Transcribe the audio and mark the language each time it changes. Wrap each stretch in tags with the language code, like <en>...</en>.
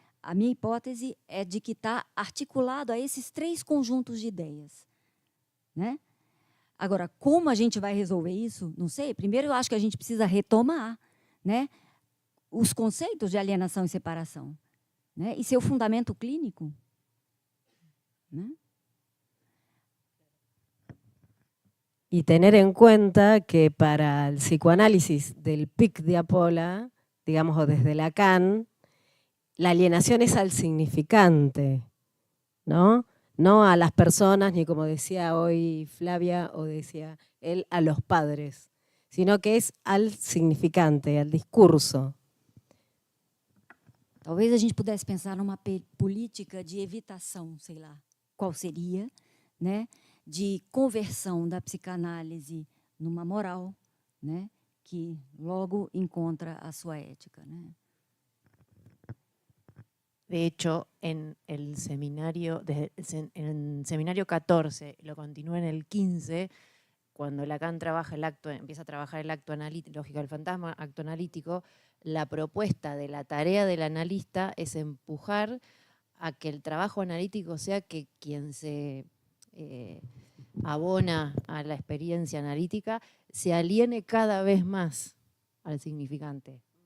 <pt>A minha hipótese é de que está articulado a esses 3 conjuntos de ideias, né? Agora, como a gente vai resolver isso? Não sei. Primeiro, eu acho que a gente precisa retomar, né, os conceitos de alienação e separação, né, e seu fundamento clínico, né?</pt> <es>Y tener en cuenta que para el psicoanálisis del PIC de Apola, digamos, o desde Lacan, la alienación es al significante, ¿no? No a las personas, ni como decía hoy Flavia o decía él, a los padres, sino que es al significante, al discurso.</es> <pt>Talvez a gente pudesse pensar numa política de evitação, sei lá, qual seria, né? De conversão da psicanálise numa moral, né? Que logo encontra a sua ética, né?</pt> <es>De hecho, en el seminario 14, lo continúa en el 15, cuando Lacan empieza a trabajar el acto analítico, lógica del fantasma, acto analítico, la propuesta de la tarea del analista es empujar a que el trabajo analítico sea que quien se abona a la experiencia analítica se aliene cada vez más al significante.</es>